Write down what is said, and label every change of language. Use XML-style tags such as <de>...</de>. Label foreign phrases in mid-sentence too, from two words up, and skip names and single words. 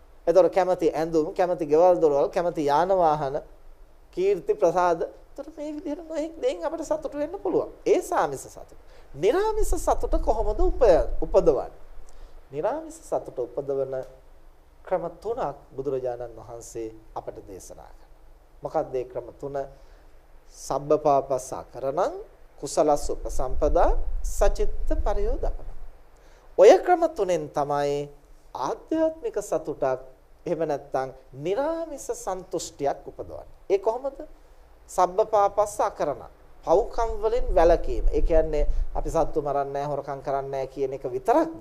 <si>එතකොට කැමති ඇඳුම්, කැමති ගෙවල් දොරවල්, කැමති යාන වාහන, කීර්ති ප්‍රසාද. එතකොට මේ විදිහට නොඑක් දෙයින් අපිට සතුට වෙන්න පුළුවන්. ඒ සාමිස සතුට. නිරාමිස සතුට කොහොමද උපදවන්නේ? නිරාමිස සතුට උපදවන ක්‍රම තුනක් බුදුරජාණන් වහන්සේ අපට දේශනා කළා. මොකක්ද ඒ ක්‍රම තුන?</si> <pi>සබ්බපාපසකරණං කුසලස්ස උපසම්පදා සචිත්ත පරියෝදපන.</pi> <si>ඔය ක්‍රම තුනෙන් තමයි ආධ්‍යාත්මික සතුටක් එහෙම නැත්නම් නිරාමිස සන්තුෂ්ටියක් උපදවන්නේ. ඒ කොහොමද? සබ්බපාපසකරණං පව්කම් වලින් වැළකීම. ඒ කියන්නේ අපි සත්තු මරන්නේ නැහැ, හොරකම් කරන්නේ නැහැ කියන එක විතරක්ද?</si>